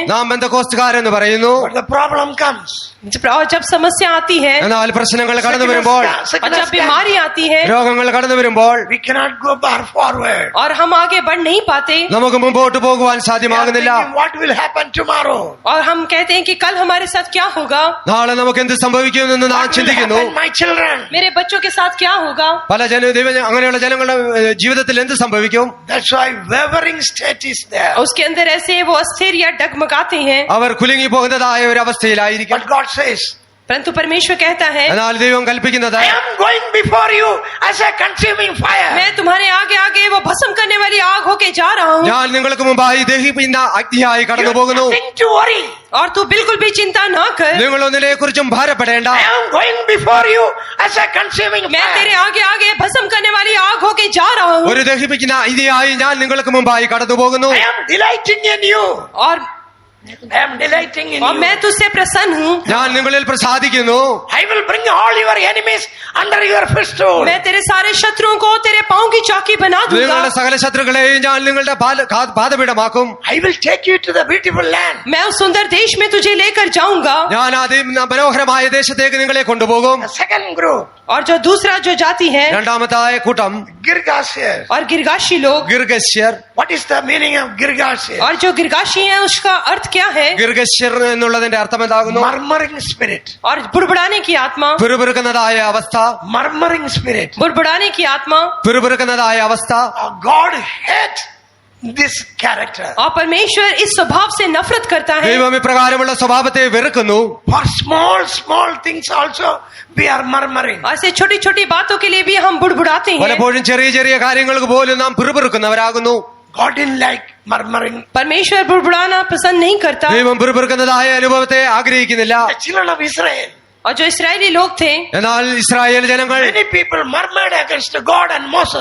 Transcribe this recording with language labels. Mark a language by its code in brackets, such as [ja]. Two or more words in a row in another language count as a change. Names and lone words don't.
[ml] നാം ബെന്തക്കോസ്തുകാരെന്ന് പറയുന്നു. [en] But the problem comes. [hi] और जब समस्या आती है [ml] എന്നാൽ പ്രശ്നങ്ങൾ കടന്നു വരുമ്പോൾ, [hi] और जब बीमारी आती है [ml] രോഗങ്ങൾ കടന്നു വരുമ്പോൾ [en] we cannot go forward. [hi] और हम आगे बढ़ नहीं पाते [ml] നമുക്ക് മുമ്പോട്ട് പോകുവാൻ [en] We are [ml] സാധ്യമാകുന്നില്ല. [en] thinking what will happen tomorrow. [hi] और हम कहते हैं कि कल हमारे साथ क्या होगा, [ml] നാളെ നമുക്ക് എന്ത് സംഭവിക്കുമെന്ന് നാം [en] What will [ml] ചിന്തിക്കുന്നു. [en] happen my children? [hi] मेरे बच्चों के साथ क्या होगा. [ml] പല അങ്ങനെയുള്ള ജനങ്ങളുടെ ജീവിതത്തിൽ എന്ത് സംഭവിക്കും? [en] That's why wavering state is there. [hi] उसके अंदर ऐसे वो अस्थिर या डगमगाते हैं. [ml] അവർ കുലുങ്ങി പോകുന്നതായ ഒരു അവസ്ഥയിലായിരിക്കും. [en] But God says, [hi] परंतु परमेश्वर कहता है [ml] എന്നാൽ ദൈവം കൽപ്പിക്കുന്നത്, [en] I am going before you as a consuming fire. [hi] मैं तुम्हारे आगे आगे वो भस्म करने वाली आग होके जा रहा हूँ [ml] ഞാൻ നിങ്ങൾക്ക് മുമ്പായി ദഹിപ്പിക്കുന്ന അഗ്നിയായി [en] You [ml] കടന്നു [en] have [ml] പോകുന്നു. [en] nothing to worry. [hi] और तू बिल्कुल भी चिंता ना कर. [ml] നിങ്ങൾ ഒന്നിനെ കുറിച്ചും ഭാരപ്പെടേണ്ട. [en] I am going before you as a consuming [hi] मैं तेरे [en] fire. [hi] आगे आगे भस्म करने वाली आग होके जा रहा हूँ [ml] ഒരു ദഹിപ്പിക്കുന്ന അഗ്നിയായി ഞാൻ നിങ്ങൾക്ക് മുമ്പായി കടന്നു പോകുന്നു. [en] I am delighting in you. [hi] और [en] I am delighting in [hi] मैं [en] you. [hi] तुझसे प्रसन्न हूँ. [ml] ഞാൻ നിങ്ങളിൽ പ്രസാദിക്കുന്നു. [en] I will bring all your enemies under your footstool. [hi] मैं तेरे सारे शत्रुओं को तेरे पाँव की चौकी बना दूंगा. [ml] നിങ്ങളുടെ സകല ശത്രുക്കളെയും ഞാൻ നിങ്ങളുടെ പാദപീഠമാക്കും. [en] I will take you to the beautiful land. [hi] मैं उस सुंदर देश में तुझे लेकर जाऊंगा. [ml] ഞാൻ ആദ്യം മനോഹരമായ ദേശത്തേക്ക് നിങ്ങളെ കൊണ്ടുപോകും. [en] The second group, [hi] और जो दूसरा जो जाति है [ml] രണ്ടാമതായ കൂട്ടം [en] Girgashiyas. [hi] और गिरगाशी लोग. [ml] ഗിർഗശ്യർ. [en] What is the meaning of Girgashiyas? [hi] और जो गिरगाशी है उसका अर्थ क्या है. [ml] ഗിർഗശ്യർ എന്നുള്ളതിന്റെ അർത്ഥം എന്താകുന്നു? [en] Murmuring spirit. [hi] और बुड़बुड़ाने की आत्मा. [ml] പിറുപിറുക്കുന്നതായ അവസ്ഥ. [en] Murmuring spirit. [hi] बुड़बुड़ाने की आत्मा. [ml] പിറുപിറുക്കുന്നതായ അവസ്ഥ. [en] God hates this character. [hi] और परमेश्वर इस स्वभाव से नफरत करता है. [ml] ദൈവം ഇപ്രകാരമുള്ള സ്വഭാവത്തെ വെറുക്കുന്നു. [en] For small things also we are murmuring. [hi] ऐसे छोटी छोटी बातों के लिए भी हम बुड़बुड़ाते हैं. [ml] പലപ്പോഴും ചെറിയ ചെറിയ കാര്യങ്ങൾക്ക് പോലും നാം പിറുപിറുക്കുന്നവരാകുന്നു. [en] God didn't like murmuring. [hi] परमेश्वर बुड़बुड़ाना पसंद नहीं करता. [ml] ദൈവം പിറുപിറുക്കുന്നതായ അനുഭവത്തെ ആഗ്രഹിക്കുന്നില്ല. [en] The children of Israel, [hi] और जो इस्राएली लोग थे [ml] എന്നാൽ ഇസ്രായേൽ ജനങ്ങൾ [en] many people murmured against God and Moses.